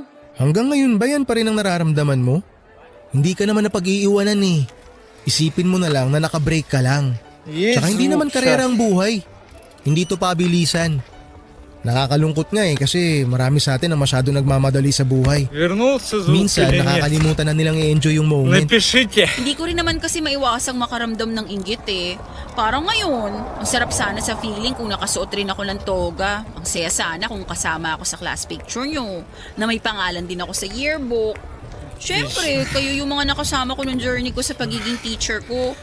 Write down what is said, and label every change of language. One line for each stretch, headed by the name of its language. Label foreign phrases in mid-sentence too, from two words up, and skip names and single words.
Filipino: Hanggang ngayon ba yan pa rin ang nararamdaman mo? Hindi ka naman napag-iiwanan eh. Isipin mo na lang na nakabreak ka lang. Tsaka hindi naman karera ang buhay. Hindi to pabilisan. Nakakalungkot nga eh kasi marami sa atin ang masyado nagmamadali sa buhay.
Russian: Вернулся звук
Filipino: Minsan
Russian: или нет?
Filipino: nakakalimutan na nilang i-enjoy yung moment.
Russian: Напишите.
Filipino: Hindi ko rin naman kasi maiwasang makaramdam ng inggit eh. Parang ngayon, ang sarap sana sa feeling kung nakasuot rin ako ng toga. Ang saya sana kung kasama ako sa class picture nyo, na may pangalan din ako sa yearbook. Siyempre, kayo yung mga nakasama ko ng journey ko sa pagiging teacher ko.